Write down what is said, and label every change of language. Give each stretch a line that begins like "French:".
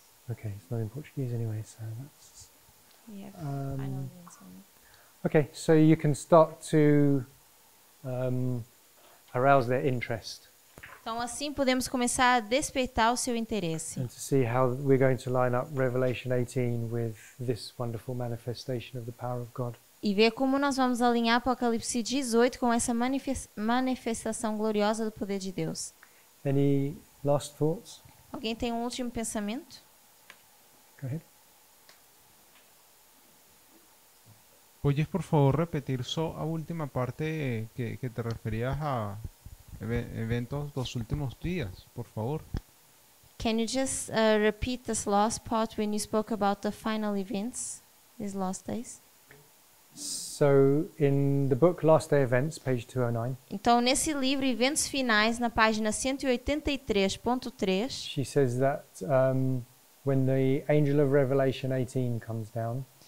English: Okay, it's not in Portuguese anyway, so that's... Okay, so you can start to arouse their interest
Portuguese: Então assim podemos começar a despertar o seu interesse.
English: and to see how we're going to line up Revelation 18 with this wonderful manifestation of the power of God.
Portuguese: E ver como nós vamos alinhar Apocalipse 18 com essa manifestação gloriosa do poder de Deus.
English: Any last thoughts?
Portuguese: Alguém tem um último pensamento?
English: Go ahead.
Spanish: ¿Puedes por favor repetir a última parte que te referías a eventos dos últimos días, por favor?
English: Can you just repeat this last part when you spoke about the final events, these last days? So in the book Last Day Events, page 209,
Portuguese: Então, nesse livro, Eventos Finais, na página 183.3,
English: she says that when the angel of Revelation 18 comes down,